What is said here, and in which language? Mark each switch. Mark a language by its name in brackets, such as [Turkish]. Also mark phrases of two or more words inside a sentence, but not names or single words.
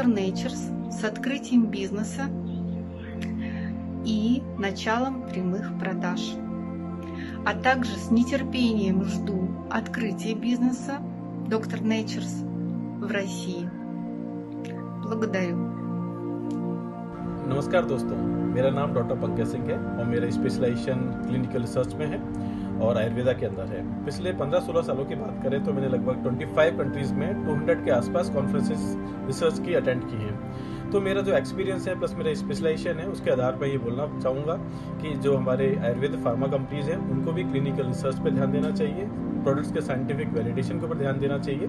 [Russian] Natures с открытием бизнеса и началом прямых продаж. А также с нетерпением жду открытия бизнеса Dr. Natures в России. Благодарю. [Hindi] नमस्कार दोस्तों, मेरा नाम डॉक्टर पंकज सिंह है और मेरा स्पेशलाइजेशन [English] clinical research [Hindi] में है और आयुर्वेदा के अंदर है। पिछले 15-16 सालों की बात करें तो मैंने लगभग 25 कंट्रीज़ में 200 के आसपास [English] conferences research [Hindi] की अटेंड की हैं। तो मेरा जो एक्सपीरियंस है प्लस मेरा स्पेशलाइजेशन है उसके आधार पर ये बोलना चाहूँगा कि जो हमारे आयुर्वेद [English] pharma companies [Hindi] हैं उनको भी [English] clinical research [Hindi] पर ध्यान देना चाहिए, प्रोडक्ट्स के [English] scientific validation [Hindi] के ऊपर ध्यान देना चाहिए।